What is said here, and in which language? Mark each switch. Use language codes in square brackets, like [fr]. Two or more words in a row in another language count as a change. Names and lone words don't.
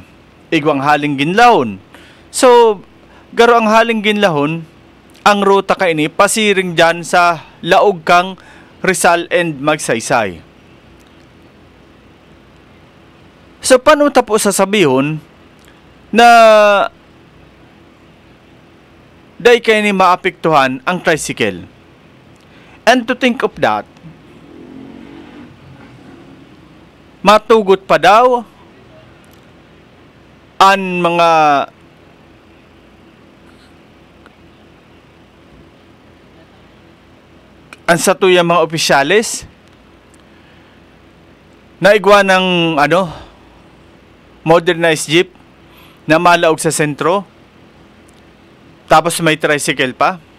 [bik] Igwang haling ginlahon. So, garo ang haling ginlahon, ang ruta ka ini, pasiring dyan sa laog kang Rizal and Magsaysay. So, paano tapo sasabihon na day kayo ni maapektuhan ang tricycle? [en] And to think of that, [bik] matugot pa daw ang mga ansatuyang mga opisyalis na igwa ng modernized jeep na malaog sa sentro, tapos may tricycle pa.